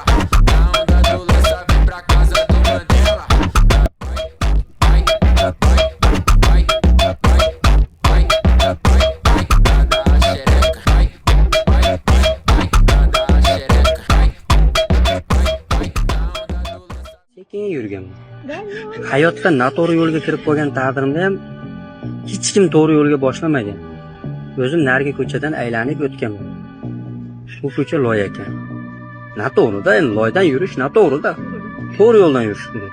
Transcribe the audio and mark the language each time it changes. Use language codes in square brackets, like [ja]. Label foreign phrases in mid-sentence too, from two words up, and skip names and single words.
[pt] Na onda do lança, vem pra casa do Mandela. Vai, vai, vai, vai, vai, vai, vai, pra dar a xereca, vai, vai, vai, pra dar a xereca, vai, vai, na onda do lança. [uz] Sekin yurganman. Hayotda noto'g'ri yo'lga kirib qolgan taqdirimda ham hech kim to'g'ri yo'lga boshlamagan. O'zim narigi ko'chadan aylanib o'tganman. Bu ko'cha loy ekan. Noto'g'ri-da, endi loydan yurish noto'g'ri-da. To'g'ri yo'ldan yurish kerak.